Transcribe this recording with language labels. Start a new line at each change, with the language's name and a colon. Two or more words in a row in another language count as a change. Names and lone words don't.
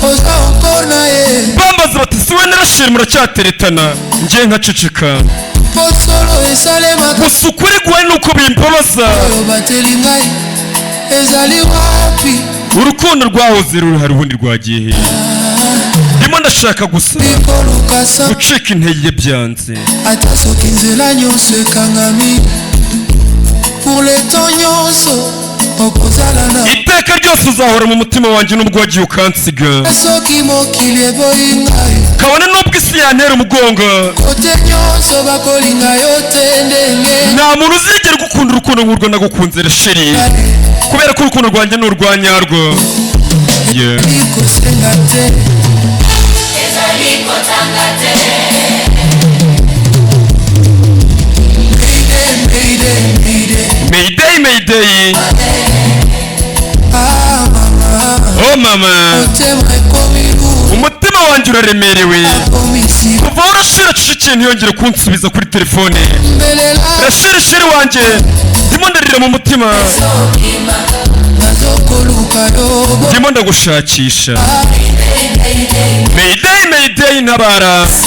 Kinyarwanda: bati siwe na Rasheri muracyateretana ngiye nkaceceka gusa ukuri guhaye nuko bimbabaza urukundo rwahoze ruri hari ubundi rwagiye he ndimo ndashaka gusa
Lingala: bikolukasa
Kinyarwanda: gucika intege byanze
Lingala: ata soki nzela nyonso ekangami
French: pour le temps
Lingala: nyonso okozala na
Kinyarwanda: iteka ryose uzahora mu mutima wanjye nubwo wagiye ukansiga
Lingala: soki mokili eboyinga
Kinyarwanda: kabone nubwo isi yantera umugongo
Lingala: kote nyonso bakolinga yo te ndenge
Kinyarwanda: nta muntu uzigera gukunda urukundo nk'urwo nagukunze sheri kubera ko urukundo rwanjye ni urwanyarwo
Lingala: ikosenga te ezalikotanga te Mayday Mayday mama oh mama otema ekomiru
Kinyarwanda: umutima wanjye uraremerewe
Lingala: akomisi
Kinyarwanda: kuva urashira cece ntiyongere kunsubiza kuri telefone
Lingala: mbelela
Kinyarwanda: sheri wanjye ndimo ndarira mu mutima
Lingala: nazokoluka yobo
Kinyarwanda: ndimo ndagushakisha Mayday ntabara